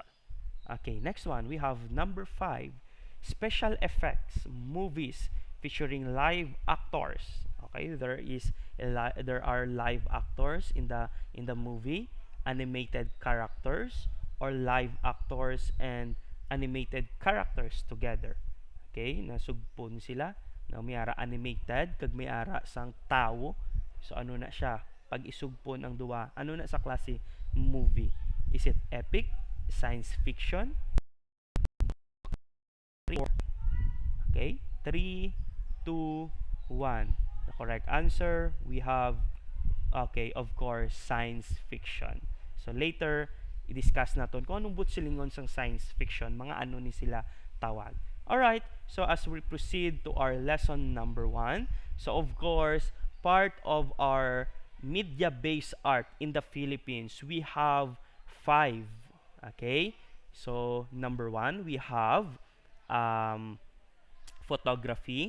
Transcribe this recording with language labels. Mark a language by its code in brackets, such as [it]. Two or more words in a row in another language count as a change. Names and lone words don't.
[en] Okay, next one, we have number 5, special effects movies featuring live actors. Okay, there are live actors in the movie, animated characters, or live actors and animated characters together. [hil] Okay, nasugpon sila na may ara animated kag may ara sang tawo. So ano na siya? Pag isugpon ang duwa, ano na sa klase movie? [en] Is it epic, science fiction? Okay, 3, 2, 1. The correct answer, we have, of course, science fiction. [hil] So later, [tl] i-discuss natin kung anong [hil] butsilingon sang [en] science fiction, [hil] mga ano ni sila tawag. [en] Alright, so as we proceed to our lesson number 1, so of course, part of our media-based art in the Philippines, we have 5. Okay, so number 1, we have photography.